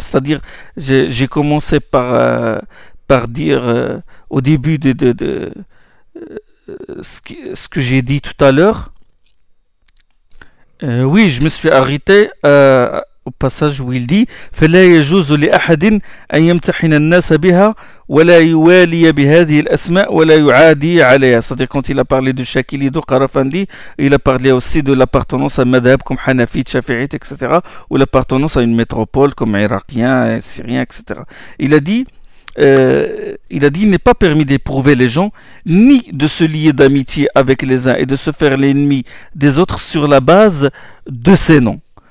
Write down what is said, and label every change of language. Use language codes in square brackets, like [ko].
[fr] C'est-à-dire, j'ai commencé par dire au début ce que j'ai dit tout à l'heure. Oui, je me suis arrêté au passage où il dit [ar] فَلَا يَجُوزُ لِأَحَدٍ أَنْ يَمْتَحِنَ النَّاسَ بِهَا وَلَا يُوَالِيَ بِهَذِهِ الْأَسْمَاءِ وَلَا يُعَادِي عَلَيْهَا. [fr] C'est-à-dire quand il a parlé de Shakili, de Qarafandi, il a parlé aussi de l'appartenance à Madhab comme Hanafite, Shafi'ite, etc. ou l'appartenance à une métropole comme Irakien, et Syrien, etc. Il a dit, il n'est pas permis d'éprouver les gens, ni de se lier d'amitié avec les uns et de se faire l'ennemi des autres sur la base de ces noms.